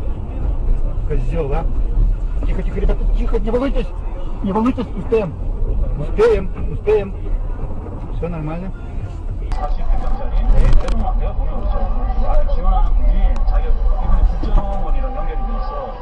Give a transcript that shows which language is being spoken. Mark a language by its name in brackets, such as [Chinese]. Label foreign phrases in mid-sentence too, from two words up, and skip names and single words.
[Russian] Козел, а? Тихо, тихо, ребята, тихо, не волнуйтесь. Не волнуйтесь, успеем. Успеем, успеем. Все нормально. [Korean] 대부분 안 돼요, 보면 그렇죠. 지원하는 분이 자기가 이번에 국정원이랑 연결이 돼 있어.